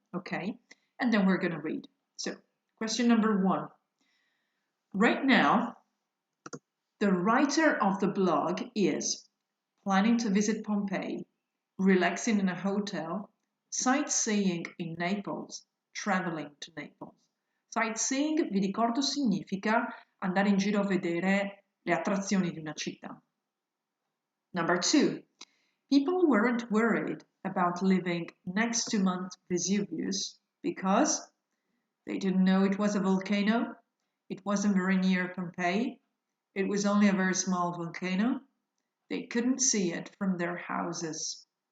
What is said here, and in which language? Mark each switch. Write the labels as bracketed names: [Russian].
[English] Okay, and then we're going to read. So question number 1. Right now, the writer of the blog is planning to visit Pompeii, relaxing in a hotel, sightseeing in Naples, traveling to Naples. [Italian] Sightseeing, vi ricordo, significa andare in giro a vedere le attrazioni di una città. [English] Number 2, people weren't worried about living next to Mount Vesuvius because they didn't know it was a volcano, it wasn't very near Pompeii, it was only a very small volcano, they couldn't see it from their houses.